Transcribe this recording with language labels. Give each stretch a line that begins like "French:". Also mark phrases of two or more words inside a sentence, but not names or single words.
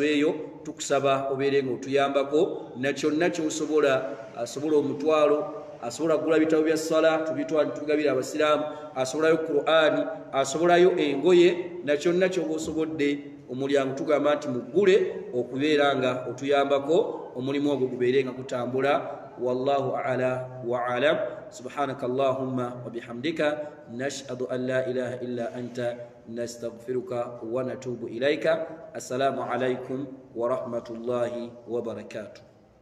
Ganda: eyo tukusaba obeere nga otuyambako na kyonna kyosobola asobola omutwalo asobola kugula bitabo bya ssala tubigabira abasiraamu asobolayo Qur'ani asobolayo engoye na kyonna kyoba osobodde omulyango tugamba nti muggule okubeera nga otuyambako omulimu ogwo gubeere nga gutambula
Arabic: والله أعلى وأعلم سبحانك اللهم وبحمدك نشهد أن لا إله إلا أنت نستغفرك ونتوب إليك السلام عليكم ورحمة الله وبركاته